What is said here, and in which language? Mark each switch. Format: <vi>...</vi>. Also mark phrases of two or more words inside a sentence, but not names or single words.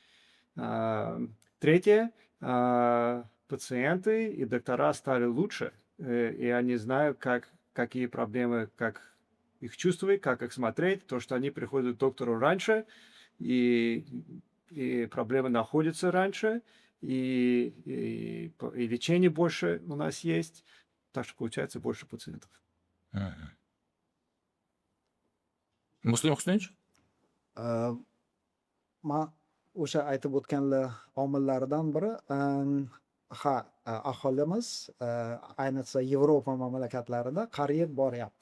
<ru>Третье, пациенты и доктора стали лучше, и они знают, какие проблемы, как их чувствовать, как их смотреть, то, что они приходят к доктору раньше, и проблемы находятся раньше, и лечение больше у нас есть, так что получается больше пациентов.</ru> <uz>Muslim Husnich? O'sha aytib o'tganlar omillardan biri, aholimiz ayniqsa Yevropa mamlakatlarida qariyib boryapti.</uz>